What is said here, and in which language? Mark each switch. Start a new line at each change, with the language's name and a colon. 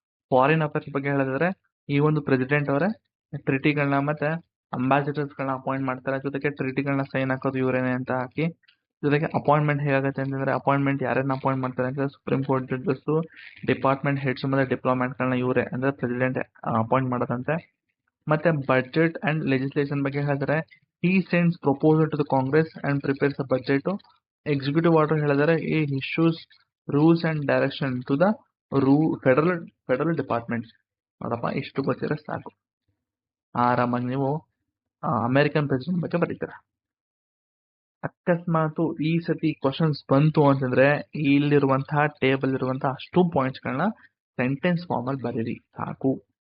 Kannada: Foreign affairs ಬಗ್ಗೆ ಹೇಳಿದ್ರೆ ಈ ಒಂದು ಪ್ರೆಸಿಡೆಂಟ್ ಅವರೇ ಟ್ರಿಟಿಗಳನ್ನ ಮತ್ತೆ ಅಂಬಾಸಿಡರ್ಸ್ಗಳನ್ನ ಅಪಾಯಿಂಟ್ ಮಾಡ್ತಾರೆ, ಜೊತೆಗೆ ಟ್ರಿಟಿಗಳನ್ನ ಸೈನ್ ಹಾಕೋದು ಇವರೇನೆ ಅಂತ ಹಾಕಿ. ಜೊತೆಗೆ ಅಪಾಯಿಂಟ್ಮೆಂಟ್ ಹೇಗಾಗುತ್ತೆ ಅಂತಂದ್ರೆ ಅಪಾಯಿಂಟ್ಮೆಂಟ್ ಯಾರನ್ನ ಅಪಾಯಿಂಟ್ ಮಾಡ್ತಾರೆ ಅಂದ್ರೆ supreme court judges, department heads ಮತ್ತೆ ಡಿಪ್ಲೊಮ್ಯಾಟ್ಗಳನ್ನ ಇವರೇ ಅಂದ್ರೆ ಪ್ರೆಸಿಡೆಂಟ್ ಅಪಾಯಿಂಟ್ ಮಾಡೋದಂತೆ.
English: ಮತ್ತೆ budget and legislation
Kannada: ಬಗ್ಗೆ ಹೇಳಿದ್ರೆ
English: he sends proposal to the Congress and prepares a budget. Executive order
Kannada: ಹೇಳಿದರೆ
English: he issues rules and direction to the federal department.
Kannada: ನೋಡಪ್ಪ ಇಷ್ಟು ಗೊತ್ತಿದ್ರೆ ಸಾಕು, ಆರಾಮಾಗಿ ನೀವು ಅಮೆರಿಕನ್ ಪ್ರೆಸಿಡೆಂಟ್ ಬಗ್ಗೆ ಬರೀತೀರ. ಅಕಸ್ಮಾತ್ ಈ ಸತಿ ಕ್ವಶನ್ಸ್ ಬಂತು ಅಂತಂದ್ರೆ ಇಲ್ಲಿರುವಂತಹ ಟೇಬಲ್ ಇರುವಂತಹ ಅಷ್ಟು ಪಾಯಿಂಟ್ಸ್ ಗಳನ್ನ ಸೆಂಟೆನ್ಸ್ ಫಾರ್ಮ್ ಅಲ್ಲಿ ಬರೀರಿ ಸಾಕು.